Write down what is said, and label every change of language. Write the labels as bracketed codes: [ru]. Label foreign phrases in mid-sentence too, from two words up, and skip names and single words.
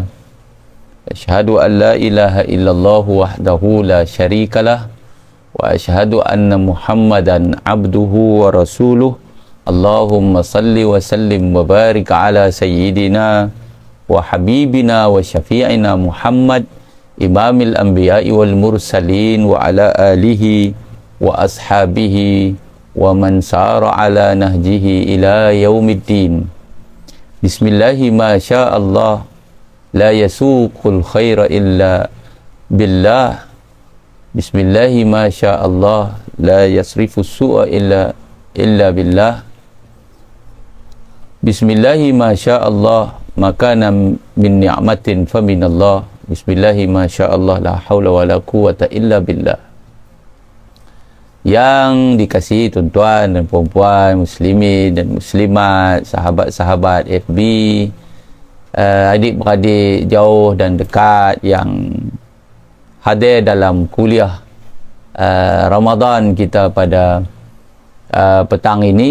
[ar] أشهد أن لا إله إلا الله وحده لا شريك له وأشهد أن محمدا عبده ورسوله. اللهم صل وسلم وبارك على سيدنا وحبيبنا وشفيعنا محمد إمام الأنبياء والمرسلين وعلى آله وأصحابه ومن سار على نهجه إلى يوم الدين. بسم الله ما شاء الله لا يسوق الخير إلا بالله. بسم الله ما شاء الله لا يصرف السوء إلا بالله. بسم الله ما شاء الله ما كان من نعمة فمن الله. بسم الله ما شاء الله لا حول ولا قوة إلا بالله. [ms] Yang dikasihi tuan-tuan dan puan-puan, muslimin dan muslimat, sahabat-sahabat FB, adik-beradik jauh dan dekat yang hadir dalam kuliah Ramadan kita pada petang ini.